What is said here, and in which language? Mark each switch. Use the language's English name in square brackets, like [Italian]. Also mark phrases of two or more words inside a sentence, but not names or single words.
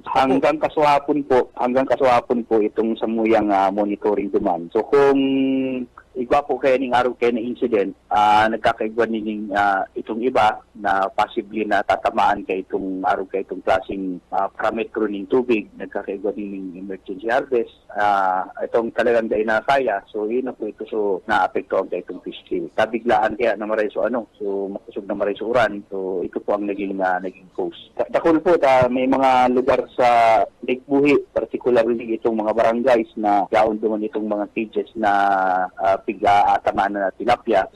[Bikol] Hanggang kasuhapon po itong samuyang monitoring demand. So kung igwa po kaya ning araw kaya na incident, nagkakaigwa ning itong iba na possibly na tatamaan kay itong araw kaya itong klaseng parametro ng tubig, nagkakaigwa ning [English] emergency harvest. [Bikol] Itong talagang dahil na kaya, so yun na po ito, so naapektuhan kaya itong [English] fish kill. [Bikol] Tabiglaan kaya na maray so makusog na maray so uran, so ito po ang naging cause. Dakol po, may mga lugar sa Lake Buhi, particularly itong mga barangays na yaon duman itong mga cages na piga-atamaan na tilapia.